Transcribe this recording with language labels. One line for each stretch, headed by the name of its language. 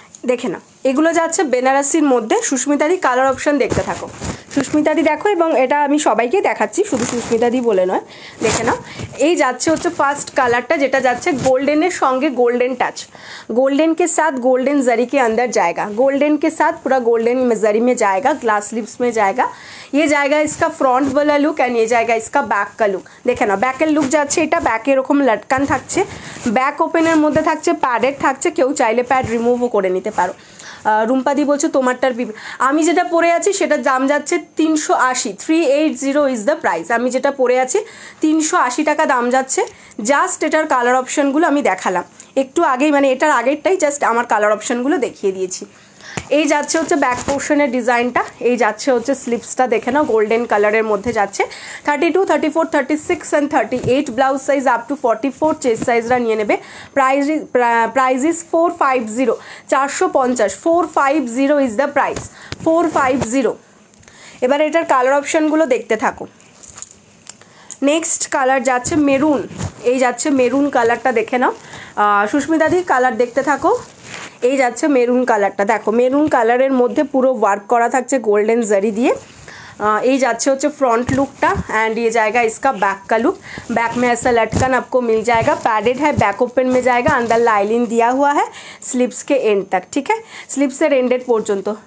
Bangla: দেখে নাও, এগুলো যাচ্ছে বেনারসির মধ্যে। সুস্মিতাদি কালার অপশন দেখতে থাকো। সুস্মিতাদি দেখো, এবং এটা আমি সবাইকে দেখাচ্ছি, শুধু সুস্মিতাদি বলে নয়। দেখে নাও, এই যাচ্ছে হচ্ছে ফার্স্ট কালারটা, যেটা যাচ্ছে গোল্ডেনের সঙ্গে গোল্ডেন টাच,
Hindi: गोल्डन के साथ गोल्डन जरी के अंदर जाएगा, गोल्डन के साथ पूरा गोल्डन जरी में जाएगा, ग्लास लिप्स में जाएगा। ये जाएगा इसका फ्रंट वाला लुक एंड ये जाएगा इसका बैक का लुक। देखे ना, बैकेर लुक
Bangla: যাচ্ছে এটা, ব্যাকে এরকম লটকান থাকছে, ব্যাক ওপেনের মধ্যে থাকছে, প্যাডেড থাকছে, কেউ চাইলে প্যাড রিমুভও করে নিতে পারো। রুম্পাদি বলছো তোমারটার আমি যেটা পরে আছি সেটার দাম যাচ্ছে 380,
English: 380 is the price.
Bangla: আমি যেটা পরে আছি 380 টাকা দাম যাচ্ছে। জাস্ট এটার কালার অপশানগুলো আমি দেখালাম একটু আগেই, মানে এটার আগেরটাই জাস্ট আমার কালার অপশানগুলো দেখিয়ে দিয়েছি। এই যাচ্ছে হচ্ছে ব্যাক পোর্শনের ডিজাইনটা, এই যাচ্ছে হচ্ছে স্লিপসটা দেখে নাও, গোল্ডেন কালারের মধ্যে যাচ্ছে। 32, 34, 36 and 38 blouse size up to 44 chest সাইজরা নিয়ে নেবে।
English: Price is 450, 450, 450 is the price, 450।
Bangla: এবার এটার কালার অপশানগুলো দেখতে থাকো। নেক্সট কালার যাচ্ছে মেরুন, এই যাচ্ছে মেরুন কালারটা দেখে নাও। সুস্মিতাদি কালার দেখতে থাকো। এই যাচ্ছে মেরুন কালারটা, দেখো মেরুন কালারের মধ্যে পুরো ওয়ার্ক করা থাকছে গোল্ডেন জারি দিয়ে।
Hindi: ये जाच्छे होच्छे फ्रंट लुकटा एंड ये जाएगा इसका बैक का लुक। बैक में ऐसा लटकन आपको मिल जाएगा, पैडेड है, बैक ओपन में जाएगा, अंदर लाइनिंग दिया हुआ है स्लीव्स के एंड तक, ठीक है,
Bangla: स्लीव्सের এন্ডের পর্যন্ত।